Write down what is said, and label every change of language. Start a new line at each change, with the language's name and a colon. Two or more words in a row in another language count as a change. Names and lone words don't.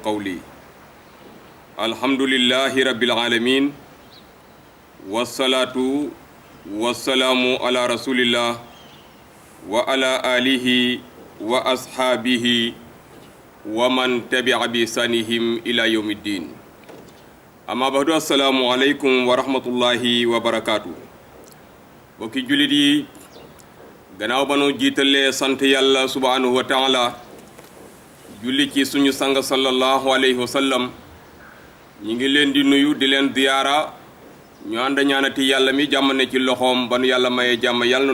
Arabic: قولي الحمد لله رب العالمين والصلاة والسلام على رسول الله وعلى آله وأصحابه ومن تبع بإحسانهم إلى يوم الدين أما بعد السلام عليكم ورحمة الله وبركاته
Wolof: bokki jullit yi gannaaw ba nu jiitalee sant yàlla
Arabic: سبحانه وتعالى
Wolof: julli ci suñu sang
Arabic: صلى الله عليه وسلم
Wolof: ñi ngi leen di nuyu di leen ziyaara ñu ànd ñaanati yàlla mi jàmm ne ci loxoom ba nu yàlla mayee jàmm yàlla na